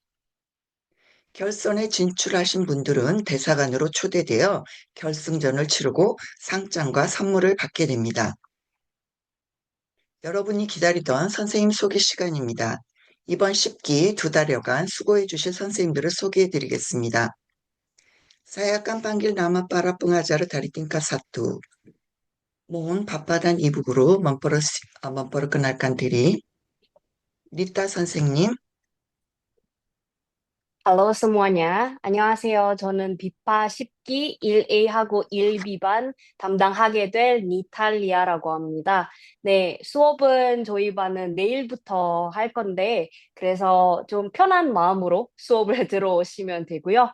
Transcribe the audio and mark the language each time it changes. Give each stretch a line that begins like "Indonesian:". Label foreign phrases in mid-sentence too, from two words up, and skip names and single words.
Korean: 결선에 진출하신 분들은 대사관으로 초대되어 결승전을 치르고 상장과 선물을 받게 됩니다. 여러분이 기다리던 선생님 소개 시간입니다. 이번 10기 2달여간 수고해 주실 선생님들을 소개해 드리겠습니다.
Indonesian: Saya akan panggil nama para pengajar dari tingkat 1. Mohon Bapak dan Ibu Guru memperkenalkan diri.
Korean: Nita 선생님,
Indonesian: Halo semuanya,
Korean: 안녕하세요. 저는 비파 10기 1A하고 1B반 담당하게 될 니탈리아라고 합니다. 네, 수업은 저희 반은 내일부터 할 건데, 그래서 좀 편한 마음으로 수업을 들어오시면 되고요.